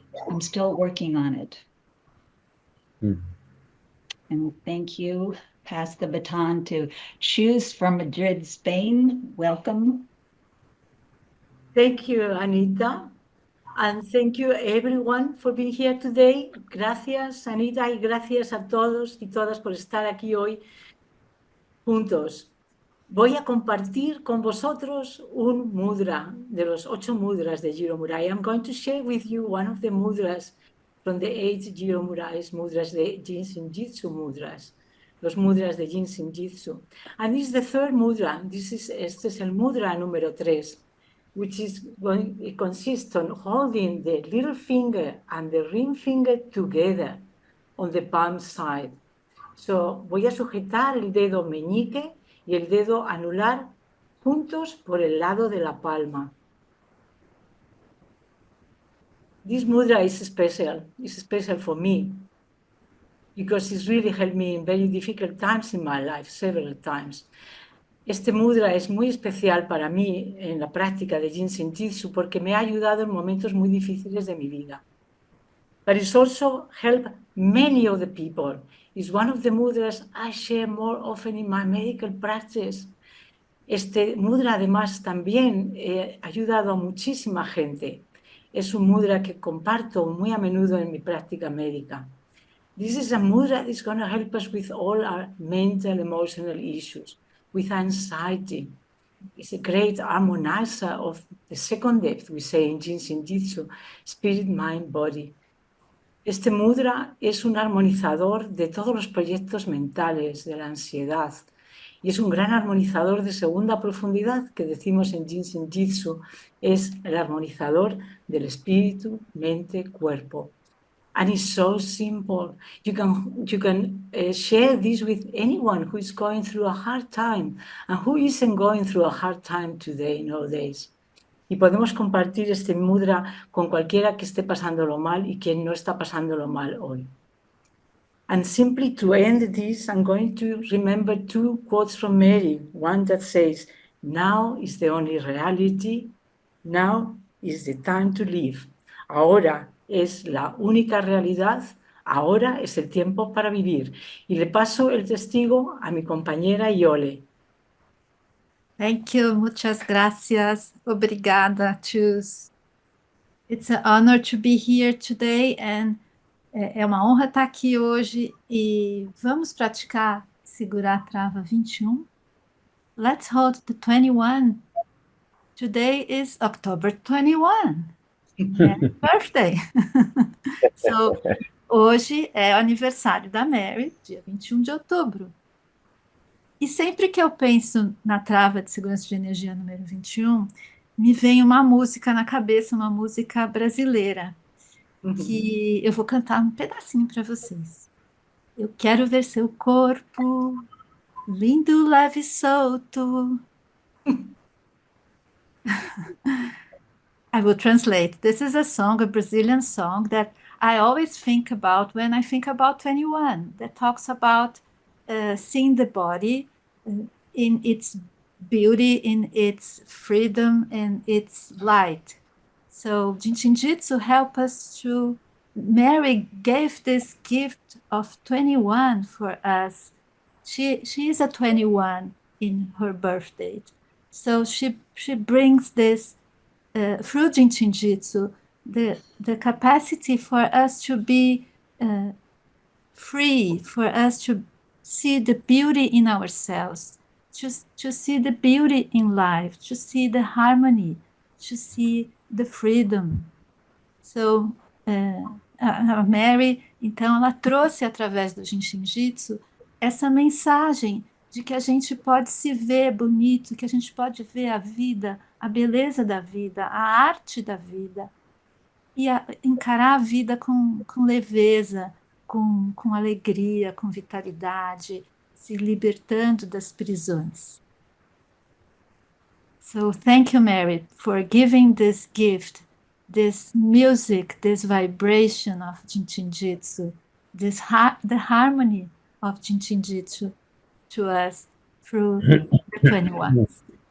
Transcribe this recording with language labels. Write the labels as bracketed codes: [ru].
[en] I'm still working on it. And thank you. Pass the baton to Choose from Madrid, Spain. Welcome. Thank you, Anita. And thank you everyone for being here today. [es] Gracias, Anita, y gracias a todos y todas por estar aquí hoy juntos. Voy a compartir con vosotros un mudra de los 8 mudras de Jiro Murai. [en] I'm going to share with you one of the mudras from the 8 Jiro Murai's mudras de Jin Shin Jyutsu mudras. [es] Los mudras de Jin Shin Jyutsu. [en] And this is the third mudra. [es] Este es el mudra número 3. [en] Which it consists on holding the little finger and the ring finger together on the palm side. [es] So, voy a sujetar el dedo meñique y el dedo anular juntos por el lado de la palma. [en] This mudra is special. It's special for me because it's really helped me in very difficult times in my life, several times. [es] Este mudra es muy especial para mí en la práctica de Jin Shin Jyutsu porque me ha ayudado en momentos muy difíciles de mi vida. [en] But it's also helped many other people. It's one of the mudras I share more often in my medical practice. [es] Este mudra además también ha ayudado a muchísima gente. Es un mudra que comparto muy a menudo en mi práctica médica. [en] This is a mudra that's going to help us with all our mental, emotional issues, with anxiety. It's a great harmonizer of the second depth, we say in Jin Shin Jyutsu, spirit, mind, body. [es] Este mudra es un armonizador de todos los proyectos mentales, de la ansiedad, y es un gran armonizador de segunda profundidad que decimos en Jin Shin Jyutsu, es el armonizador del espíritu, mente, cuerpo. [en] And it's so simple. You can share this with anyone who is going through a hard time and who isn't going through a hard time today, nowadays. [es] Y podemos compartir este mudra con cualquiera que esté pasándolo mal y quien no está pasándolo mal hoy. [en] And simply to end this, I'm going to remember 2 quotes from Mary. One that says, "Now is the only reality. Now is the time to live." [es] Ahora es la única realidad. Ahora es el tiempo para vivir. Y le paso el testigo a mi compañera Yole. [en] Thank you. [es] Muchas gracias. [pt] Obrigada, [en] Chus. It's an honor to be here today and [pt] é uma honra estar aqui hoje e vamos praticar segurar a trava 21. [en] Let's hold the 21. Today is October 21. Happy birthday! So, [pt] hoje é o aniversário da Mary, dia 21 de outubro. E sempre que eu penso na trava de segurança de energia número 21, me vem uma música na cabeça, uma música brasileira, que eu vou cantar um pedacinho para vocês. Eu quero ver seu corpo, lindo, leve e solto. [en] I will translate. This is a song, a Brazilian song that I always think about when I think about 21, that talks about seeing the body in its beauty, in its freedom, and its light. So Jin Shin Jyutsu help us to, Mary gave this gift of 21 for us. She is a 21 in her birth date. So she brings this through Jin Shin Jyutsu, the capacity for us to be free, for us to see the beauty in ourselves, to see the beauty in life, to see the harmony, to see the freedom. [pt] So, a Mary, então, ela trouxe através do Jin Shin Jyutsu essa mensagem de que a gente pode se ver bonito, que a gente pode ver a vida, a beleza da vida, a arte da vida, e encarar a vida com leveza, com alegria, com vitalidade, se libertando das prisões. [en] So thank you, Mary, for giving this gift this music, this vibration of Jin Shin Jyutsu, the harmony of Jin Shin Jyutsu to us through the 21s.